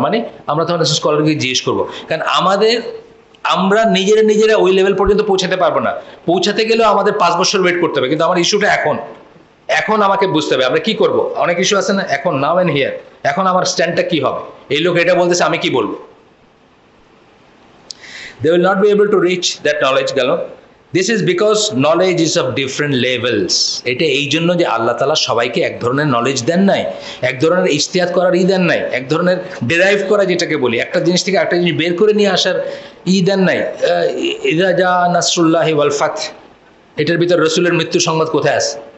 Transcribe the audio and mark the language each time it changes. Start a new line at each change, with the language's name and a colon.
Bangla: মানে আমরা তখন স্কলারকে জিজ্ঞেস করবো, কারণ আমরা নিজেরা ওই লেভেল পর্যন্ত পৌঁছাতে পারবো না। পৌঁছাতে গেলেও আমাদের 5 বছর ওয়েট করতে হবে। কিন্তু আমার ইস্যুটা এখন আমাকে বুঝতে হবে আমরা কি করব। অনেক ইস্যু আছে না, এখন
English: now and here,
Bangla: এখন আমার স্ট্যান্ডটা কি হবে। এই লোক এটা বলতেছে, আমি কি বলবো?
English: They will not be able to reach that knowledge,
Bangla: গেল।
English: This is because knowledge is of different levels.
Bangla: এটা এই জন্য যে আল্লাহ তাআলা সবাইকে এক ধরনের নলেজ দেন নাই, এক ধরনের ইজতিহাদ করার দেন নাই, এক ধরনের ডেরাইভ করা যেটাকে বলি, একটা জিনিস থেকে একটা জিনিস বের করে নিয়ে আসার দেন নাই।
Arabic: ইযা জা নাসরুল্লাহি ওয়াল ফাত,
Bangla: এটার ভিতর রাসূলের মৃত্যু সংবাদ কোথায় আছে?